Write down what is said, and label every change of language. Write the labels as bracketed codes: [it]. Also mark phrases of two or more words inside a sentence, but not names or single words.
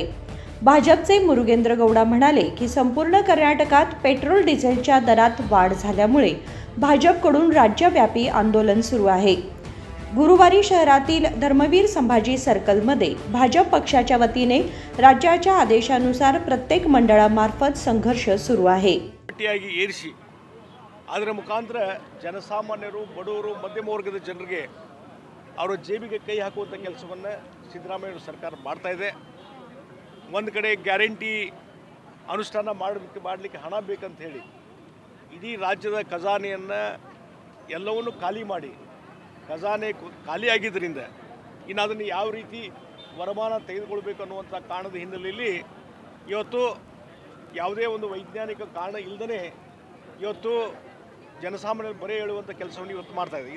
[mr] भाजपचे मुरुगेंद्र गौडा म्हणाले की संपूर्ण कर्नाटकात पेट्रोल डिझेलच्या दरात वाढ झाल्यामुळे भाजपकडून राज्यव्यापी आंदोलन सुरू आहे। गुरुवारी शहरातील धर्मवीर संभाजी सर्कलमध्ये भाजप पक्षाच्या वतीने राज्याच्या आदेशानुसार प्रत्येक मंडळामार्फत संघर्ष सुरू आहे। [kn] ಅದರ ಮುಖಾಂತರ ಜನಸಾಮಾನ್ಯರು, ಬಡವರು, ಮಧ್ಯಮ ವರ್ಗದ ಜನರಿಗೆ ಅವರ ಜೇಬಿಗೆ ಕೈ ಹಾಕುವಂಥ ಕೆಲಸವನ್ನು ಸಿದ್ದರಾಮಯ್ಯ ಸರ್ಕಾರ ಮಾಡ್ತಾ ಇದೆ। ಒಂದು ಕಡೆ ಗ್ಯಾರಂಟಿ ಅನುಷ್ಠಾನ ಮಾಡಲಿಕ್ಕೆ ಹಣ ಬೇಕಂತ ಹೇಳಿ ಇಡೀ ರಾಜ್ಯದ ಖಜಾನೆಯನ್ನು ಎಲ್ಲವನ್ನೂ ಖಾಲಿ ಮಾಡಿ ಖಜಾನೆ ಖಾಲಿಯಾಗಿದ್ದರಿಂದ ಇನ್ನು ಅದನ್ನು ಯಾವ ರೀತಿ ವರಮಾನ ತೆಗೆದುಕೊಳ್ಬೇಕು ಅನ್ನುವಂಥ ಕಾರಣದ ಹಿನ್ನೆಲೆಯಲ್ಲಿ ಇವತ್ತು ಯಾವುದೇ ಒಂದು ವೈಜ್ಞಾನಿಕ ಕಾರಣ ಇಲ್ಲದೇ ಇವತ್ತು ಜನಸಾಮಾನ್ಯರು ಬರೆ ಹೇಳುವಂಥ ಕೆಲಸವನ್ನು ಇವತ್ತು ಮಾಡ್ತಾ ಇದೆ।